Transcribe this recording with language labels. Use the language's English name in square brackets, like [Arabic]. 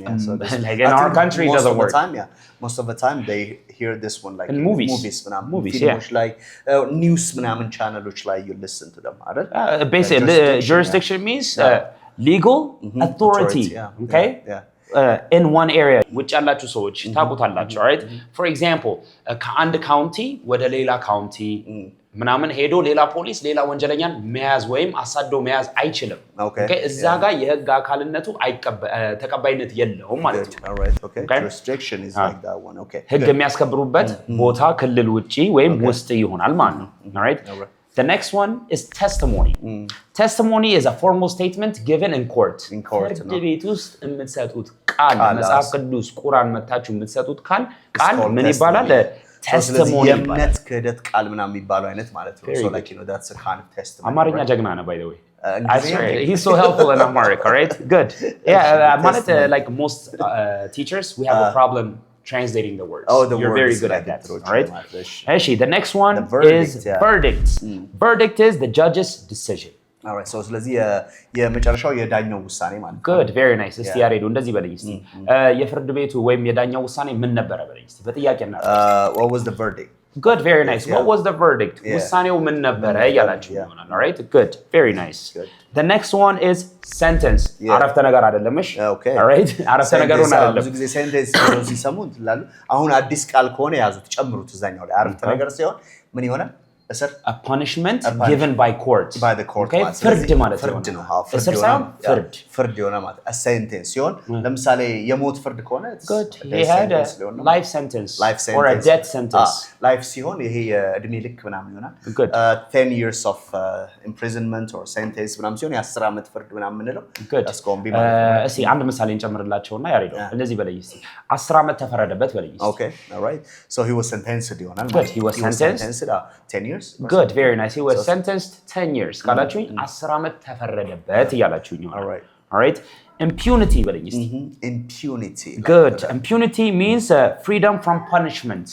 [English] yeah so like in our country it doesn't work most of the time they hear this one like in movies films like news [Amharic] ምናምን ቻነሎች ላይ [English] you listen to them አይደል basically jurisdiction means legal authority okay in one area which [Amharic] ያላችሁ ሰዎች ታውቁታላችሁ right for example ከአንድ ካውንቲ ወደ ሌላ ካውንቲ ምናምን ሄዶ ሌላ ፖሊስ ሌላ ወንጀለኛን መያዝ ወይም አሳዶ መያዝ አይችልም okay እዛ ጋር የህግ አካልነቱ ተቀባይነት የለውም ማለት ነው [English] all right okay jurisdiction is like that one okay [Amharic] ህግ የሚያስከብሩበት ቦታ ክልል ውጪ ወይም ውስጥ ይሆናል ማለት ነው all right [English] The next one is testimony. Testimony is a formal statement given in court. [Amharic] ፍርድ ቤት ውስጥ የምትሰጡት ቃል መጽሐፍ ቅዱስ ቁርአን መታችሁ የምትሰጡት ቃል ምን ይባላል? [English] testimony [Amharic] የእምነት ክህደት ቃል ምናምን የሚባለው አይነት ማለት ነው [English] so like you know that's a kind of testimony [Amharic] አማርኛ ጀግና ነው [English] by the way he's so helpful in Amharic all right good yeah ማለት like most teachers we have a problem translating the words. You're very good at that. All right? Actually, the next one is verdict. Verdict is the judge's decision. [Amharic] All right. So ስለዚህ የመጨረሻው የዳኛው ውሳኔ ማለት ነው good very nice እስቲ ያሬዱ እንደዚህ በለኝ እስቲ የፍርድ ቤቱ ወይም የዳኛው ውሳኔ ምን ነበር በለኝ እስቲ በጥያቄ እና [English] what was the verdict good very nice what was the verdict [Amharic] ውሳኔው ምን ነበር ያላችሁ ይሆናል [English] all right good very nice the next one is sentence [Amharic] አረፍተ ነገር አይደለም እሺ [English] all right አረፍተ ነገሩን አይደለም [Amharic] ብዙ ጊዜ sentence ሲሰሙ ይላሉ አሁን አዲስ ቃል ከሆነ ያዙት ጨምሩት እዛኛው ላይ አረፍተ ነገር ሲሆን ምን ይሆናል [English] a punishment given by court okay [Amharic] ፍርድ ማለት ነው እስር ሳይሆን ፍርድ የሆነ ማለት a sentence ሲሆን ለምሳሌ የሞት ፍርድ ከሆነ [English] good he had a life sentence or a death sentence [Amharic] life ሲሆን ይሄ የእድሜ ልክ ምናምን ይሆናል 10 years of imprisonment or sentence ምናምን ሲሆን የ10 አመት ፍርድ ምናምን ምንለው [English] that's going to be [Amharic] እስቲ አንድ ምሳሌ እንጨምርላቸውና ያሬዶ እንደዚህ በለኝ እስቲ 10 አመት ተፈረደበት በለኝ እስቲ [English] okay all right so he was sentenced ይሆናል good he was sentenced 10 years good very nice he was sentenced 10 years [Amharic] ካላችሁኝ 10 አመት ተፈረደበት ይያላችሁኝ [English] all right impunity በለኝ እስቲ impunity good impunity means freedom from punishment